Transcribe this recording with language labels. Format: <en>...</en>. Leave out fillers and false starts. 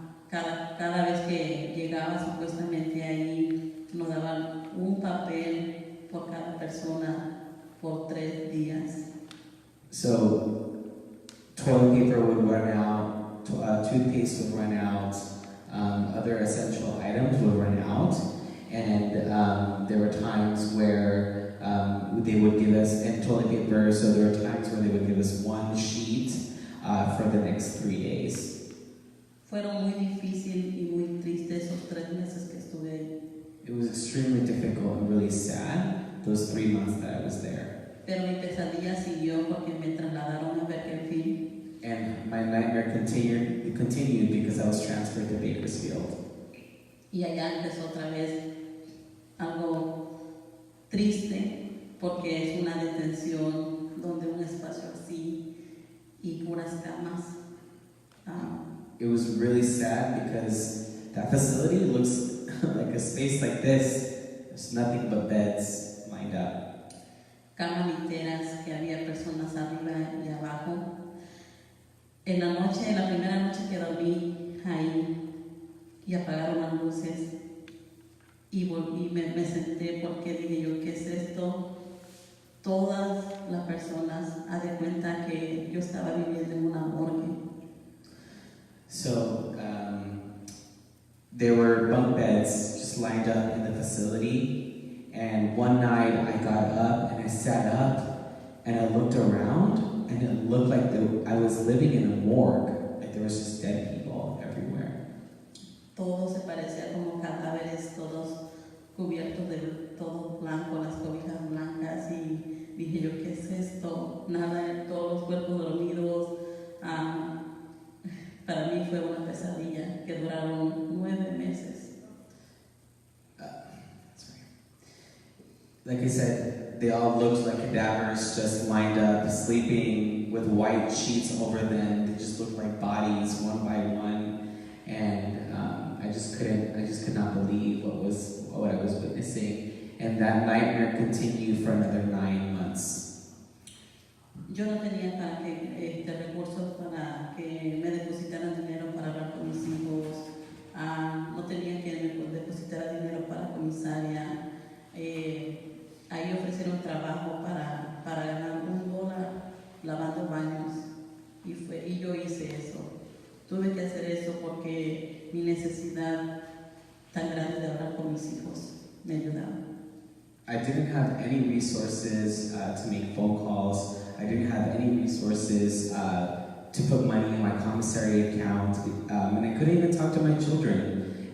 <es>Cada vez que llegaba supuestamente ahí, nos daban un papel por cada persona por 3 días.</es> <en>So toilet paper would run out, toothpaste would run out, other essential items would run out, and there were times where they would give us, and toilet paper, so there were times where they would give us one sheet for the next 3 days.</en> <es>Fueron muy difícil y muy tristes esos 3 meses que estuve ahí.</es> <en>It was extremely difficult and really sad, those 3 months that I was there.</en> <es>Pero mi pesadilla siguió porque me trasladaron a Bakersfield.</es> <en>And my nightmare continued because I was transferred to Bakersfield.</en> <es>Y allá empezó otra vez algo triste porque es una detención donde un espacio así y puras camas.</es> <en>It was really sad because that facility looks like a space like this. There's nothing but beds lined up.</en> <es>Camas literas que había personas arriba y abajo. En la noche, la primera noche que dormí ahí y apagaron las luces y volví, me senté porque dije yo, ¿qué es esto? Todas las personas haz de cuenta que yo estaba viviendo en una morgue.</es> <en>So there were bunk beds just lined up in the facility, and one night I got up and I sat up and I looked around and it looked like I was living in a morgue, like there was just dead people everywhere.</en> <es>Todo se parecía como cadáveres, todos cubiertos de todo blanco, las cobijas blancas, y dije yo, ¿qué es esto? Nada, todos los cuerpos dormidos. Para mí fue una pesadilla que duraron 9 meses.</es> <en>Like I said, they all looked like cadavers just lined up, sleeping with white sheets over them. They just looked like bodies, one by one, and I just could not believe what I was witnessing. And that nightmare continued for another 9 months.</en> <es>Yo no tenía para que recursos para que me depositaran dinero para hablar con mis hijos. No tenía que me depositar dinero para la comisaria. Ahí ofrecieron trabajo para ganar $1 lavando baños y yo hice eso. Tuve que hacer eso porque mi necesidad tan grande de hablar con mis hijos me ayudaba.</es> <en>I didn't have any resources to make phone calls. I didn't have any resources to put money in my commissary account, and I couldn't even talk to my children.</en>